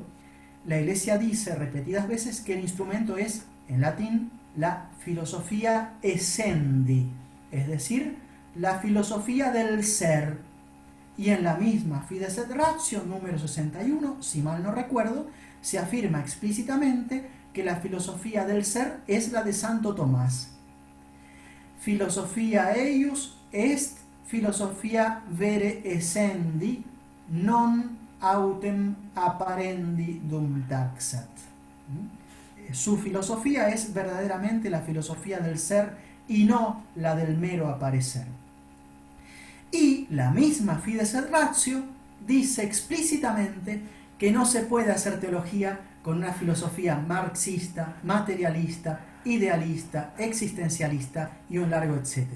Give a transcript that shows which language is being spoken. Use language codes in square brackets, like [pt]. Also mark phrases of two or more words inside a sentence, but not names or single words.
[es] La Iglesia dice repetidas veces que el instrumento es, en latín, la [la] filosofía essendi, [es] es decir, la filosofía del ser. Y en la misma Fides et Ratio, número 61, si mal no recuerdo, se afirma explícitamente que la filosofía del ser es la de Santo Tomás. [la] Filosofia eius est filosofia vere essendi, non autem apparendi dum taxat. [es] Su filosofía es verdaderamente la filosofía del ser y no la del mero aparecer. Y la misma Fides et Ratio dice explícitamente que no se puede hacer teología con una filosofía marxista, materialista, idealista, existencialista y un largo etcétera.